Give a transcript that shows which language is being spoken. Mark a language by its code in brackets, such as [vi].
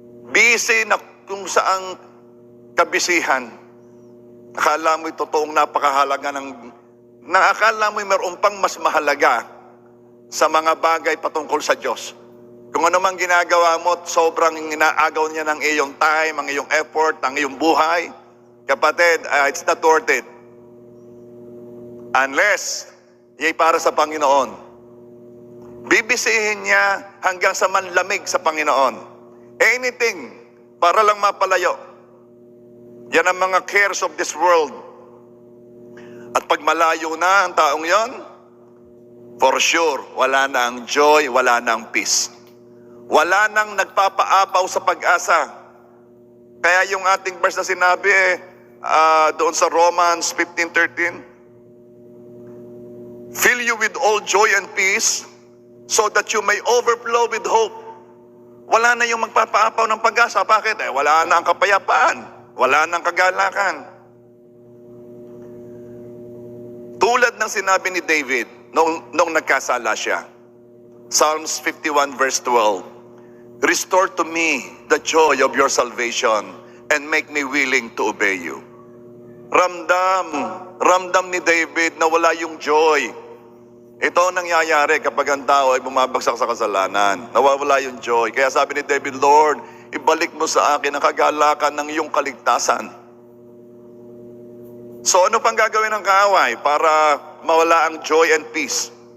[tl] Busy na kung saang kabisihan. Akala mo'y totoong napakahalaga akala mo'y mayroon pang mas mahalaga sa mga bagay patungkol sa Diyos. Kung ano mang ginagawa mo, sobrang inaagaw niya ng iyong time, ang iyong effort, ang iyong buhay. [en] Kapatid, it's not worth it. [tl] Unless, yay para sa Panginoon. Bibisihin niya hanggang sa manlamig sa Panginoon. Anything para lang mapalayo. Yan ang mga [en] cares of this world. [tl] At pag malayo na ang taong yon, for sure, wala na ang joy, wala na ang peace. Wala nang nagpapaapaw sa pag-asa. Kaya yung ating verse na sinabi doon sa [en] Romans 15:13, fill you with all joy and peace so that you may overflow with hope. [tl] Wala na yung magpapaapaw ng pag-asa. Bakit? Wala na ang kapayapaan. Wala na ang kagalakan. Tulad ng sinabi ni David nung nagkasala siya. [en] Psalms 51 verse 12. Restore to me the joy of your salvation and make me willing to obey you. [tl] Ramdam ni David na wala yung joy. Ito ang nangyayari kapag ang tao ay bumabagsak sa kasalanan. Nawawala yung joy. Kaya sabi ni David, Lord, ibalik mo sa akin ang kagalakan ng iyong kaligtasan. So ano pang gagawin ng kaaway para mawala ang [en] joy and peace?